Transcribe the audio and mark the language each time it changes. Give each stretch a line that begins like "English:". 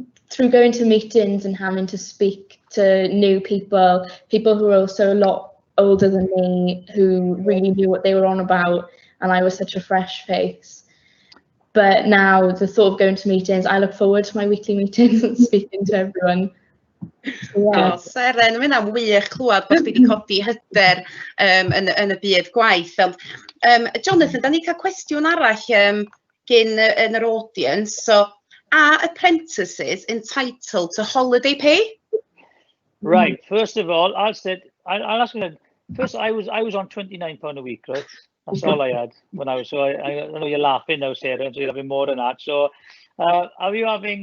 English: Through going to meetings and having to speak to new people who are also a lot older than me, who really knew what they were on about, and I was such a fresh face. But now the thought of going to meetings, I look forward to my weekly meetings and speaking to everyone. Yeah.
Welsh: Seren, mae hynna'n wych clywed bod chdi wedi codi hyder yn y byd gwaith. Jonathan, da ni cael cwestiwn arall gyn yn yr audience.
English: So, are apprentices entitled to holiday pay? Right. First of all, I'll ask you. First, I was on £29 a week, right? That's all I had when I was. So I know you're laughing now, Sarah. So you're having more than that. So, are you having?